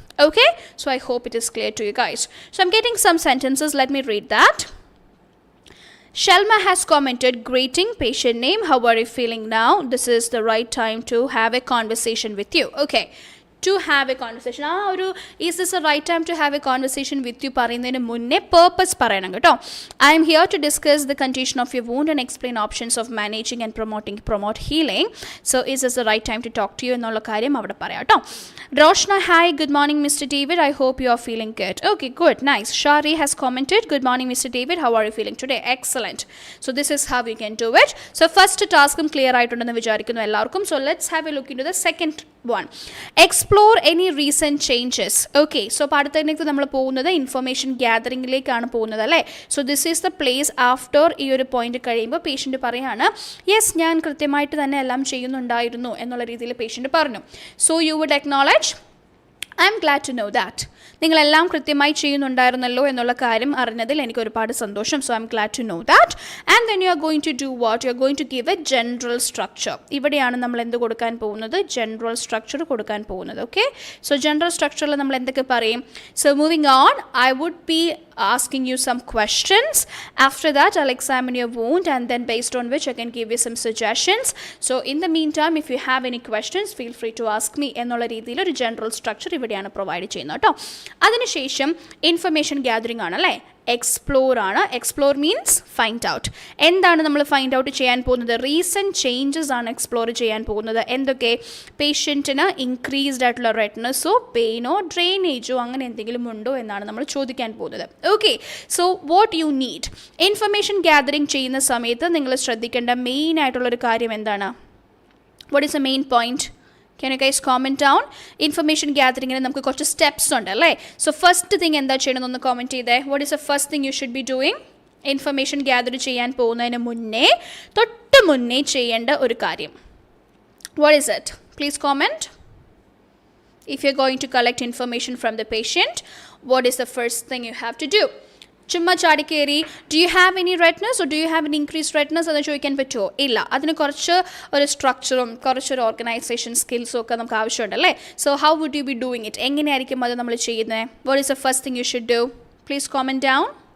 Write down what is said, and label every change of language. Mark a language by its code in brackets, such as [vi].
[en] Okay, so I hope it is clear to you guys. So I'm getting some sentences. Let me read that. Shelma has commented, greeting, patient name, how are you feeling now? This is the right time to have a conversation with you. Okay, to have a conversation. Is this the right time to have a conversation with you? [ml] പറയുന്നതിന് മുന്നേ purpose പറയണം കേട്ടോ. [en] I am here to discuss the condition of your wound and explain options of managing and promote healing. So is this the right time to talk to you [ml] എന്നുള്ള കാര്യം അവിടെ പറയാം കേട്ടോ. [en] Roshna, hi, good morning Mr. David. I hope you are feeling good. Okay, good, nice. Shari has commented, good morning Mr. David. How are you feeling today? Excellent. So this is how we can do it. So first task clear [ml] ആയിട്ടുണ്ടെന്ന് വിചാരിക്കുന്നു എല്ലാവർക്കും. [en] So let's have a look into the second one. Explore any recent changes. [ml] Okay, so പാഠത്തിലേക്ക് നമ്മൾ പോകുന്നത് information ഗ്യാതറിംഗിലേക്കാണ് പോകുന്നത് അല്ലേ. [en] so this is the place after [ml] ഈ ഒരു point കഴിയുമ്പോൾ patient പറയാണ് യെസ് ഞാൻ കൃത്യമായിട്ട് തന്നെ എല്ലാം ചെയ്യുന്നുണ്ടായിരുന്നു എന്നുള്ള രീതിയിൽ പേഷ്യൻ്റ് പറഞ്ഞു. [en] So you would acknowledge I'm glad to know that. [ml] നിങ്ങളെല്ലാം കൃത്യമായി ചെയ്യുന്നുണ്ടായിരുന്നല്ലോ എന്നുള്ള കാര്യം അറിഞ്ഞതിൽ എനിക്ക് ഒരുപാട് സന്തോഷം. [en] So I'm glad to know that. And then you are going to do what? You are going to give a general structure. [ml] ഇവിടെയാണ് നമ്മൾ എന്ത് കൊടുക്കാൻ പോകുന്നത്? ജനറൽ സ്ട്രക്ചർ കൊടുക്കാൻ പോകുന്നത്. [en] okay, so [ml] ജനറൽ സ്ട്രക്ചറിൽ നമ്മൾ എന്തൊക്കെ പറയും? [en] So moving on, I would be asking you some questions. After that I'll examine your wound and then based on which I can give you some suggestions. So in the meantime if you have any questions feel free to ask me [ml] എന്നുള്ള രീതിയിൽ ഒരു general structure ഇവിടെയാണ് provide ചെയ്യുന്നത് കേട്ടോ. അതിനുശേഷം information gathering ആണല്ലേ, explore ആണ്. Explore means find out. എന്താണ് നമ്മൾ ഫൈൻഡ് ഔട്ട് ചെയ്യാൻ പോകുന്നത്? റീസെൻറ്റ് ചേഞ്ചസ് ആണ് എക്സ്പ്ലോർ ചെയ്യാൻ പോകുന്നത്. എന്തൊക്കെ? പേഷ്യൻറ്റിന് ഇൻക്രീസ്ഡ് ആയിട്ടുള്ള റെഡ്നെസ്സോ പെയിനോ ഡ്രെയിനേജോ അങ്ങനെ എന്തെങ്കിലും ഉണ്ടോ എന്നാണ് നമ്മൾ ചോദിക്കാൻ പോകുന്നത്. Okay, [en] So what you need? [ml] Information gathering ചെയ്യുന്ന സമയത്ത് നിങ്ങൾ ശ്രദ്ധിക്കേണ്ട മെയിൻ ആയിട്ടുള്ളൊരു കാര്യം എന്താണ്? [en] What is a main point? Can you guys comment down? [ml] Information gathering in നമുക്ക് കുറച്ച് സ്റ്റെപ്സ് ഉണ്ട് അല്ലേ. സോ ഫസ്റ്റ് തിങ് എന്താ ചെയ്യണമെന്നൊന്ന് കോമെൻറ്റ് ചെയ്തേ. [en] What is the first thing you should be doing? [ml] Information gather ചെയ്യാൻ പോകുന്നതിന് മുന്നേ തൊട്ട് മുന്നേ ചെയ്യേണ്ട ഒരു കാര്യം. [en] What is it? Please comment. If you're going to collect information from the patient, what is the first thing you have to do? [ml] ചുമ്മാ ചാടിക്കേറി [en] do you have any redness or do you have an increase redness [ml] എന്ന് ചോദിക്കാൻ പറ്റുമോ? ഇല്ല. അതിന് കുറച്ച് ഒരു സ്ട്രക്ചറും കുറച്ചൊരു organisation സ്കിൽസും ഒക്കെ നമുക്ക് ആവശ്യമുണ്ടല്ലേ. [en] So how would you be doing it? [ml] എങ്ങനെയായിരിക്കും അത് നമ്മൾ ചെയ്യുന്നത്? [en] What is the first thing you should do? Please comment down.